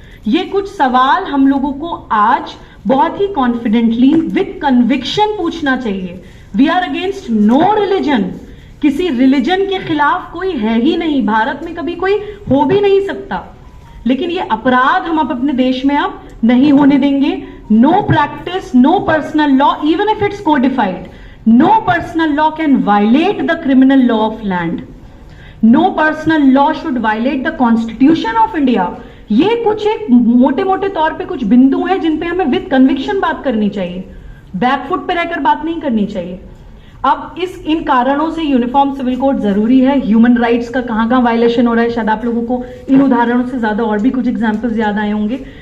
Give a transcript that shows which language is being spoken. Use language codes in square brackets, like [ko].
[hi] ये कुछ सवाल हम लोगों को आज बहुत ही कॉन्फिडेंटली [en] with conviction [hi] पूछना चाहिए। [en] we are against no religion, [hi] किसी रिलीजन के खिलाफ कोई है ही नहीं, भारत में कभी कोई हो भी नहीं सकता, लेकिन ये अपराध हम अपने देश में अब नहीं होने देंगे। [en] No practice, no personal law, even if it's codified, no personal law can violate the criminal law of land. No personal law should violate the constitution of India. [hi] ये कुछ एक मोटे मोटे तौर पे कुछ बिंदु हैं जिन पे हमें [en] with conviction [hi] बात करनी चाहिए, बैकफुट पे रहकर बात नहीं करनी चाहिए। अब इन कारणों से यूनिफॉर्म सिविल कोड जरूरी है। ह्यूमन राइट्स का कहां वायलेशन हो रहा है, शायद आप लोगों को इन उदाहरणों से ज्यादा और भी कुछ एग्जाम्पल्स याद आए होंगे।